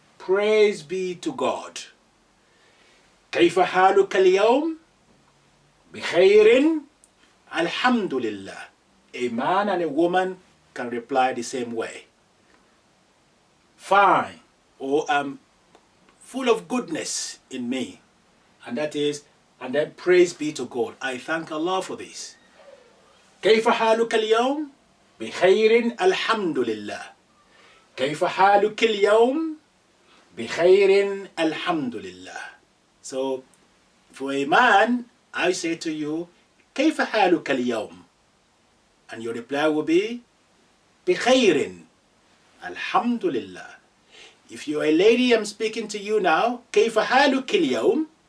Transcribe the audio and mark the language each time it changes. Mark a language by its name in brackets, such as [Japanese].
[English] Praise be to God. [Arabic] كيف حالك اليوم؟ بخير. الحمد لله. [English] A man and a woman can reply the same way. Fine, or I'm full of goodness in me. And that is, and then praise be to God. I thank Allah for this. [Arabic] كيف حالك اليوم؟ بخير الحمد لله. كيف حالك اليوم؟ بخير الحمد لله. [English] So, for a man, I say to you, [Arabic] كيف حالك اليوم? [English] And your reply will be, [Arabic] بخير الحمد لله. [English] If you're a lady, I'm speaking to you now, [Arabic] كيف حالك اليوم?